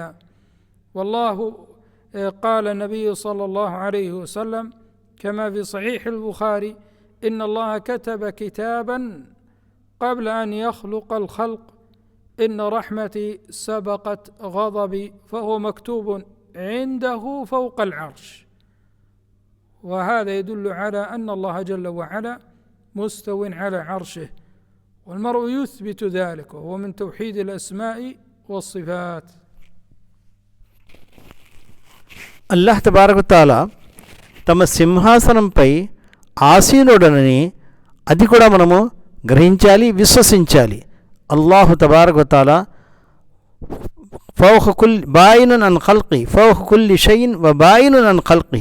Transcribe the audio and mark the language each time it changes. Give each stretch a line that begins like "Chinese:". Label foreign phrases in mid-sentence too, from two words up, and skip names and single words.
Arabic: والله قال النبي صلى الله عليه وسلم كما في صحيح البخاري إن الله كتب كتابا قبل أن يخلق الخلق إن رحمتي سبقت غضبي فهو مكتوب عنده فوق العرش. وهذا يدل على أن الله جل وعلا مستو على عرشه، والمرء يثبت ذلك وهو من توحيد الأسماء والصفات. الله تبارك تعالى
Telugu: తమ సింహాసనంపై ఆసీనుడనని అది కూడా మనము గ్రహించాలి, విశ్వసించాలి.
Arabic: الله تبارك تعالى فوق كل بائن عن خلقه فوق كل شيء وبائن عن خلقه.